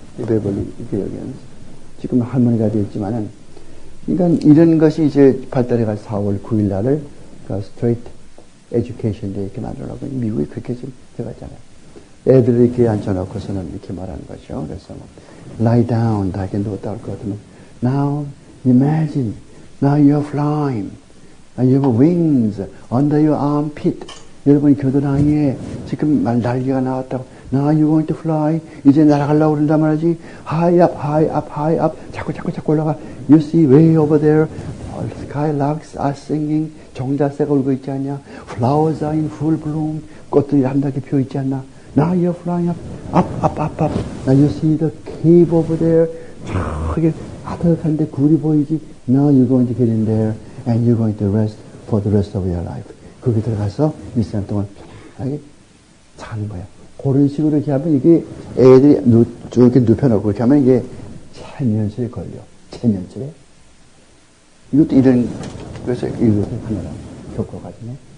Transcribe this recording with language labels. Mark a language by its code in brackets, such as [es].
[ko] 이 베벌리 교육에는. 지금 할머니가 되었지만은, 그러니까 이런 것이 이제 발달해가 4월 9일 날을 Straight Education Day 이렇게 만들어놓고 미국이 그렇게 지금 돼갔잖아요. 애들을 이렇게 앉혀놓고서는 이렇게 말하는 거죠. 그래서 [en] lie down, [ko] 다 이렇게 누웠다 할 것 같으면 [en] now imagine, now you're flying. You have wings under your armpit. [ko] 여러분이 겨드랑이에 지금 날개가 나왔다고. [en] Now you're going to fly. [ko] 이제 날아가려고 그런단 말이지. [en] High up, high up, high up. [ko] 자꾸 올라가. [en] You see way over there. Skylarks are singing. [ko] 종자새가 울고 있지 않냐. [en] Flowers are in full bloom. [ko] 꽃들이 아름답게 피어 있지 않나. [en] Now you're flying up. Now you see the cave over there. [ko] 저기 아득한데 굴이 보이지. [en] Now you're going to get in there. And you're going to rest for the rest of your life. [ko] 거기 들어가서 몇 시간 동안 편하게 자는 거야. 그런 식으로 이렇게 하면 이게 애들이 쭉 이렇게 눕혀놓고 이렇게 하면 이게 체면술에 걸려. 체면술에. 이것도 그래서 이것을 하느라 교과과정에.